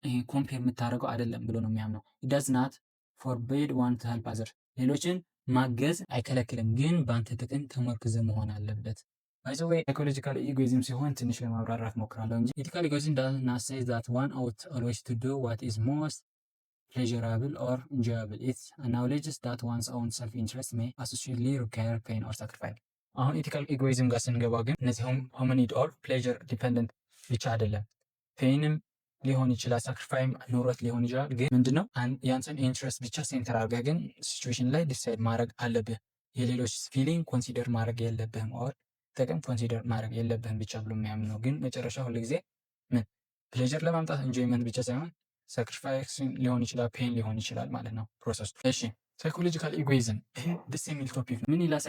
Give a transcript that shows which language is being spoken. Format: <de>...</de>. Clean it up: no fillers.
<am>ኮምፔር የምታደርገው አይደለም ብሎ ነው የሚያምነው።</am> <en>ኢት ዳዝ ናት ፎርቢድ ዋን ቱ ሄልፕ አዘርስ</en> <am>ሌሎችን ማገዝ አይከለክልም፣ ግን በአንተ ጥቅም ተመርክዘ መሆን አለበት። ባይዘዌይ ሳይኮሎጂካል ኢጎይዝም ሲሆን ትንሽ ለማብራራት ሞክራለሁ እንጂ ኢቲካል ኢጎይዝም</am> <en>ዳዝ ናት ሴይ ዛት ዋን ኦውት ኦልዌይስ ቱ ዱ ዋት ኢዝ ሞስት pleasurable or enjoyable. It acknowledges that one's own self-interest may associately require pain or sacrifice.</en> <am>አሁን ኢቲካል ኢጎይዝም ጋር ስንገባ ግን እነዚህ ሆሚኒድ ኦር ፕሌዥር ዲፐንደንት ብቻ አይደለም፣ ፔንም ሊሆን ይችላል፣ ሳክሪፋይም ኑሮት ሊሆን ይችላል። ግን ምንድነው ያንተን ኢንትረስት ብቻ ሴንተር አድርገህ ግን ሲቹዌሽን ላይ ዲሳይድ ማድረግ አለብህ። የሌሎች ፊሊንግ ኮንሲደር ማድረግ የለብህም፣ ኦር ጥቅም ኮንሲደር ማድረግ የለብህም ብቻ ብሎ የሚያምን ነው። ግን መጨረሻ ሁልጊዜ ምን ፕሌዥር ለማምጣት ኢንጆይመንት ብቻ ሳይሆን ሳክሪፋይስ ሊሆን ይችላል፣ ፔን ሊሆን ይችላል ማለት ነው ፕሮሰሱ። እሺ ሳይኮሎጂካል ኢጎይዝም ይሄ ደስ የሚል ቶፒክ ምን ይላል?</am>